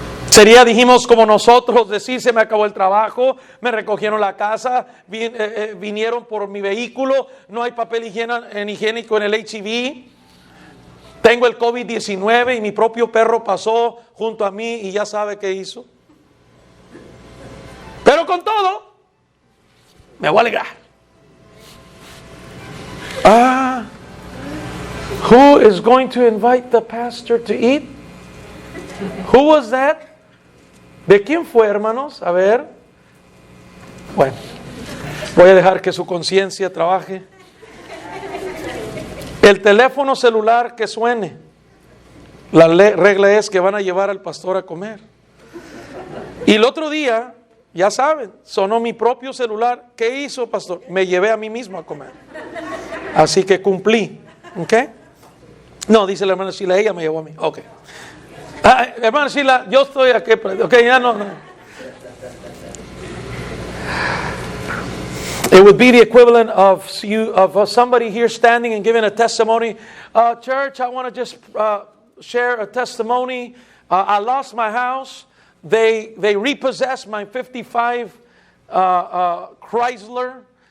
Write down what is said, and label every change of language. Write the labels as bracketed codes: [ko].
[es] Sería, dijimos, como nosotros decir, se me acabó el trabajo, me recogieron la casa, vinieron por mi vehículo, no hay papel higiénico en el H-E-B, tengo el COVID-19 y mi propio perro pasó junto a mí y ya sabe qué hizo. Pero con todo, me voy a alegrar. [en] Who is going to invite the pastor to eat? Who was that? [es] ¿De quién fue, hermanos? A ver. Bueno, voy a dejar que su conciencia trabaje. El teléfono celular que suene. La regla es que van a llevar al pastor a comer. Y el otro día, ya saben, sonó mi propio celular. ¿Qué hizo, pastor? Me llevé a mí mismo a comer. Así que cumplí. ¿Ok? No, dice la hermana Sheila, ella me llevó a mí. Ok. Hermana Sheila, yo estoy aquí. Ok, ya no. [en] It would be the equivalent of somebody here standing and giving a testimony. Church, I want to just share a testimony. I lost my house. They repossessed my 55 Chrysler.